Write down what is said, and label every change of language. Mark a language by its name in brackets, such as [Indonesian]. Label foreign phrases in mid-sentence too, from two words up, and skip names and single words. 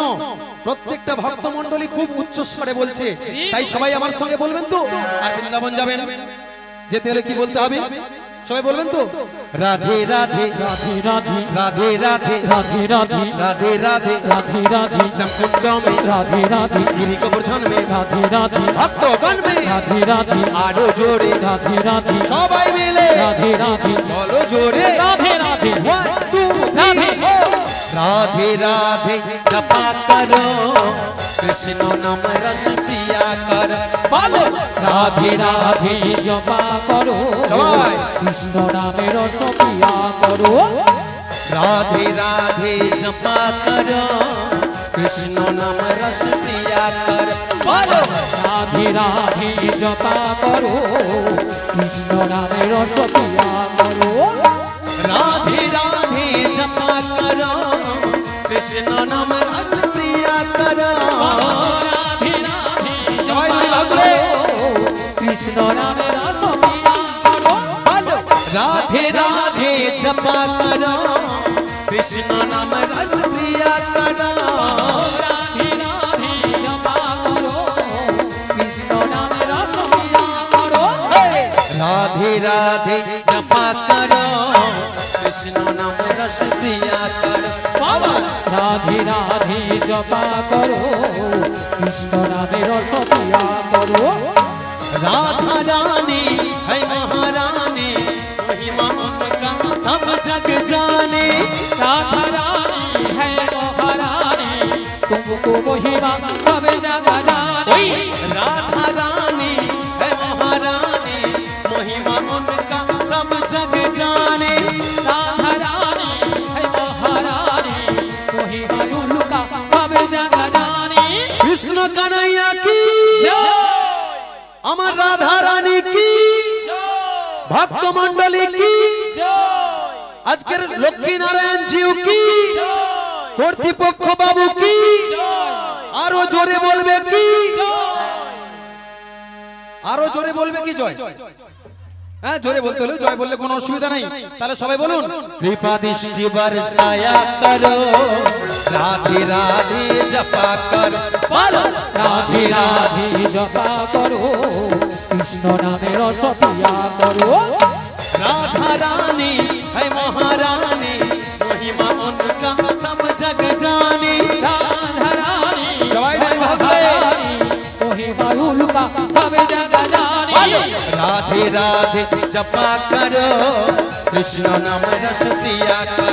[Bangla] প্রত্যেকটা ভক্ত মণ্ডলী খুব উচ্চস্বরে বলছে, তাই সবাই আমার সঙ্গে বলবেন তো? আর বৃন্দাবন যাবেন, যেতে হলে কি বলতে হবে সবাই বলবেন তো? রাধে রাধে রাধে রাধে রাধে রাধে রাধে রাধে রাধে রাধে রাধে রাধে [Hindi] संकुंड में [Bangla] রাধে রাধে [Hindi] गिरी गोवर्धन में [Bangla] রাধে রাধে [Hindi] भक्तगण में [Bangla] রাধে রাধে আরো জোরে রাধে রাধে সবাই মিলে রাধে রাধে বলো জোরে রাধে রাধে 1 2 রাধে। [Hindi] 3 राधे राधे जपा करो कृष्ण नाम रस पिया कर बोलो [Bangla] রাধে রাধে জপা করো সবাই। কৃষ্ণ নামের রস পিয়া করো [Hindi] राधे राधे जपा करो कृष्ण नाम रस पिया कर बोलो [Bangla] রাধে রাধে জপা করো কৃষ্ণ নামের রস পিয়া করো [Hindi] राधे राधे जपा करो कृष्ण नाम रस पिया करो [Bangla] রাধে রাধে সবাই মিলে জপা ভাগ করে। করো কৃষ্ণ নামের রস পিয়া করো [Hindi] बोलो राधे राधे जपा करो कृष्ण नाम रस पिया करो [Bangla] রাধে রাধে জপা করো কৃষ্ণ নামের রস পিয়া করো [Hindi] राधे राधे जपा करो कृष्ण नाम रस पिया करो बाबा [Bangla] রাধে রাধে জপা করো কৃষ্ণ নামের রস পিয়া করো [Hindi] राधा रानी है महारानी महिमा उनका सब जग जाने राधा रानी है महारानी तुमको महिमा सब जगह जाने राधा रानी है महारानी महिमा उनका सब जग जाने राधा रानी है महारानी महिमा उनका सब जगह जाने कृष्ण कन्हैया की जय अमर राधा रानी की भक्त मंडली की আজকের লক্ষ্মী নারায়ণ জিউ কি কর্তৃপক্ষ বাবু কি আরো জোরে বলবে কি আরো জোরে বলবে কি জয় হ্যাঁ জোরে বলতে হলো জয় বললে কোনো অসুবিধা নাই তাহলে সবাই বলুন कृपा दृष्टि बरसाया करो রাধে রাধে জপা কর বলো [Bangla] রাধে রাধে জপা করো কৃষ্ণ নামে রস পিয়া করো [Hindi] राधा रानी है महारानी महिमा उनका सब जग जाने राधा रानी [Bangla] सवाई [Hindi] है नहीं भाग गए। महारानी महिमा उनका सब जगह जाने राधे राधे जपा करो कृष्ण नाम रस पिया कर